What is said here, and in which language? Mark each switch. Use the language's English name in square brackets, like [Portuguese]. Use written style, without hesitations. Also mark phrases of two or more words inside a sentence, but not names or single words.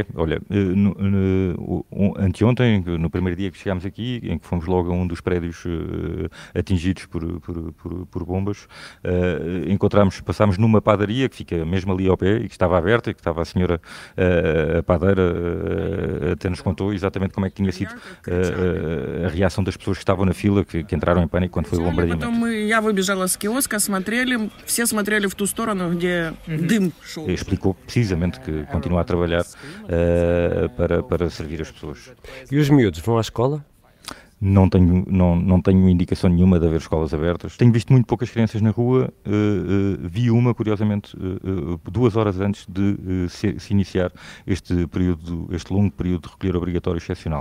[Portuguese] Olha, anteontem, no primeiro dia que chegámos aqui, em que fomos logo a um dos prédios atingidos por bombas, passámos numa padaria que fica mesmo ali ao pé e que estava aberta e que estava a senhora a padeira até nos contou exatamente como é que tinha sido a reação das pessoas que estavam na fila, que entraram em pânico quando foi o bombardeamento. [Russian] Я выбежала с киоска, смотрели, все смотрели в ту сторону, где дым шел. [Portuguese] Explicou precisamente que continua a trabalhar para servir as pessoas. E os miúdos vão à escola? Não tenho indicação nenhuma de haver escolas abertas. Tenho visto muito poucas crianças na rua. Vi uma, curiosamente, 2 horas antes de se iniciar este longo período de recolher obrigatório excepcional.